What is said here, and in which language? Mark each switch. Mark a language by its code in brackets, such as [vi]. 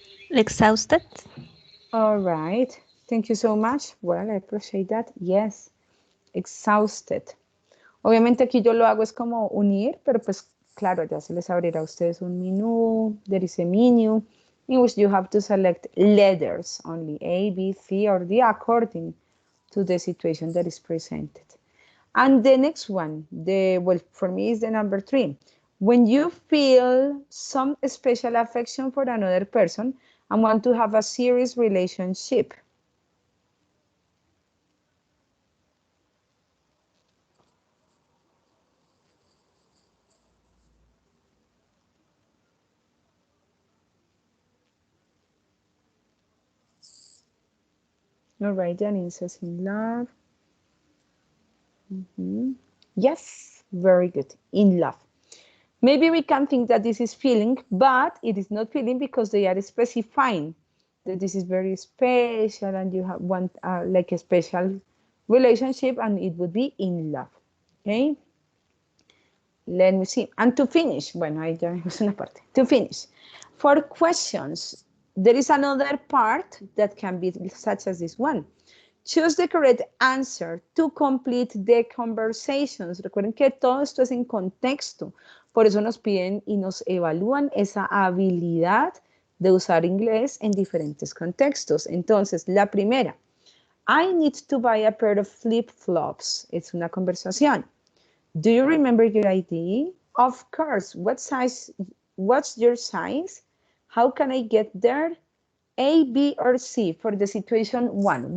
[en] Exhausted. All right, thank you so much. Well, I appreciate that. Yes, exhausted. [es] Obviamente aquí yo lo hago es como unir, pero pues claro, ya se les abrirá a ustedes un menú. [en] There is a menu in which you have to select letters only, A, B, C, or D, according to the situation that is presented. And the next one, well, for me is the number 3. When you feel some special affection for another person and want to have a serious relationship. All right, Janine says in love. Yes, very good. In love. Maybe we can think that this is feeling, but it is not feeling because they are specifying that this is very special and you have one like a special relationship, and it would be in love. Okay. Let me see. And to finish, [es] bueno, ahí ya es una parte. [en] To finish, for questions, there is another part that can be such as this one. Choose the correct answer to complete the conversations. [es] Recuerden que todo esto es en contexto. Por eso nos piden y nos evalúan esa habilidad de usar inglés en diferentes contextos. Entonces, la primera. [en] I need to buy a pair of flip-flops. [es] Es una conversación. [en] Do you remember your ID? Of course. What's your size? How can I get there? A, B, or C for the situation 1.